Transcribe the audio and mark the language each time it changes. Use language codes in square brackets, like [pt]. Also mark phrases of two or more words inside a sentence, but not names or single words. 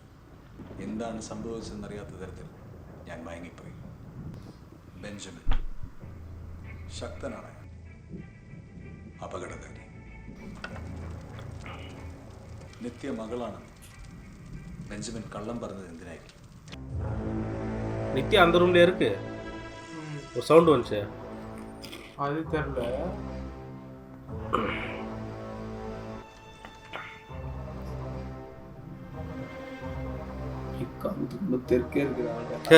[ml] എന്താണ് സംഭവിച്ചതെന്നറിയാത്ത തരത്തിൽ ഞാൻ മയങ്ങിപ്പോയി. ബെഞ്ചമിൻ ശക്തനാണ്, അപകടകാരി. നിത്യ മകളാണ്. ബെഞ്ചമിൻ കള്ളം പറഞ്ഞത് എന്തിനായിരിക്കും? [ta] நித்யா அந்த ரூம்ல இருக்கு. ஒரு சவுண்ட் வந்துச்சு. அது தெரியல. தெற்கே இருக்கிறாங்க.